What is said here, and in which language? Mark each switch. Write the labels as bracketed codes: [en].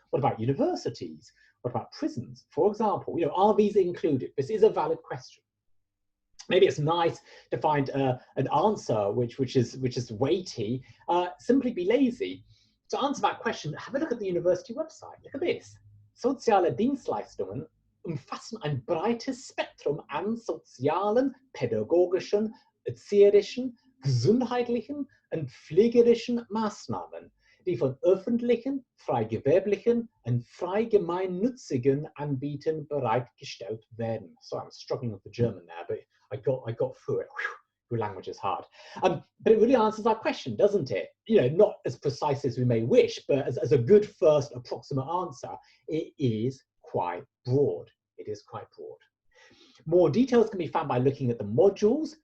[en] What about universities? What about prisons, for example? You know, are these included? This is a valid question. Maybe it's nice to find an answer which is weighty. Simply be lazy. To answer that question, have a look at the university website. Look at this. [de] Soziale Dienstleistungen umfassen ein breites Spektrum an sozialen, pädagogischen, erzieherischen, gesundheitlichen und pflegerischen Maßnahmen, die von öffentlichen, freigewerblichen und freigemeinnützigen Anbietern bereitgestellt werden. [en] So I'm struggling with the German there, but I got through it. Whew, your language is hard. But it really answers our question, doesn't it? You know, not as precise as we may wish, but as a good first approximate answer, it is quite broad. It is quite broad. More details can be found by looking at the modules.